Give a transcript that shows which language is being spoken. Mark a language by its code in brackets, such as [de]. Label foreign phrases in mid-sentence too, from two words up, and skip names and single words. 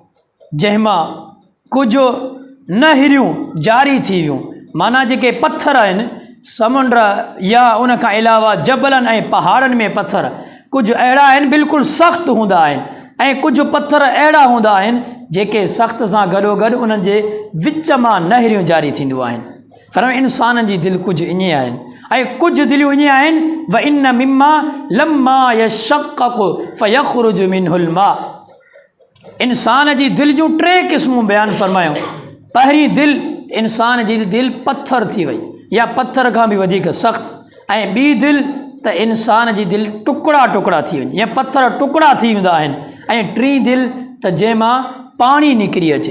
[sd] जंहिंमां कुझु नहरियूं जारी थी वियूं, माना जेके पत्थर आहिनि समुंड या उन खां अलावा जबलनि ऐं पहाड़नि में पत्थर कुझु अहिड़ा आहिनि बिल्कुलु सख़्तु हूंदा आहिनि ऐं कुझु पत्थर अहिड़ा हूंदा आहिनि जेके सख़्त सां गॾोगॾु उन्हनि जे विच मां नहरियूं जारी थींदियूं आहिनि। पर इंसान जी दिलि कुझु ईअं आहिनि ऐं कुझु दिलियूं ईअं आहिनि [ar] وإن مما لما يشقق فيخرج منه الماء. [sd] इंसान जी दिलि जूं 3 क़िस्मूं बयानु फरमायूं। पहिरीं दिलि इंसान जी दिलि पत्थर थी वई या पत्थर खां बि वधीक सख़्तु ऐं ॿी दिलि त इंसान जी दिलि टुकड़ा टुकड़ा थी वञे या पत्थर टुकड़ा थी वेंदा आहिनि ऐं टी दिलि त जंहिंमां पाणी निकिरी अचे।